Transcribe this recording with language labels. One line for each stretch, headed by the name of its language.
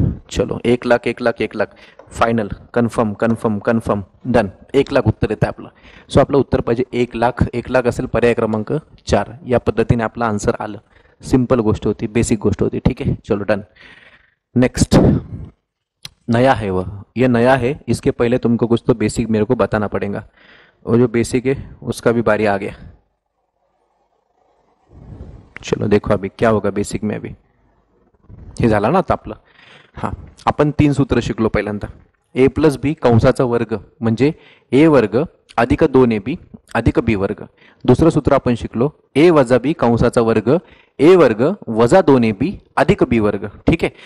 Marathi: चलो 1,00,000 1,00,000 1,00,000 final, confirm confirm confirm, done. 1,00,000 उत्तर येतं आपलं. सो आपलं उत्तर पाहिजे 1,00,000, 1,00,000 असेल पर्याय क्रमांक 4. या पद्धतीने आपलं आन्सर आलं. सिंपल गोष्ट होती, बेसिक गोष्ट होती,
Hindi: ठीक है. चलो डन. नेक्स्ट नया है, वह ये नया है, इसके पहले तुमको कुछ तो बेसिक मेरे को बताना पड़ेगा, और जो बेसिक है उसका भी बारी आ गया. चलो देखो अभी क्या होगा बेसिक में.
Marathi: अभी हे झालं ना आता आपलं. हां, आपण 3 सूत्र शिकलो पहिल्यांदा. ए प्लस बी कंसाचा वर्ग म्हणजे ए वर्ग अधिक 2ab अधिक बी वर्ग. दुसरं सूत्र आपण शिकलो ए वजा बी कंसाचा वर्ग, ए वर्ग वजा 2ab अधिक बी वर्ग, ठीक आहे.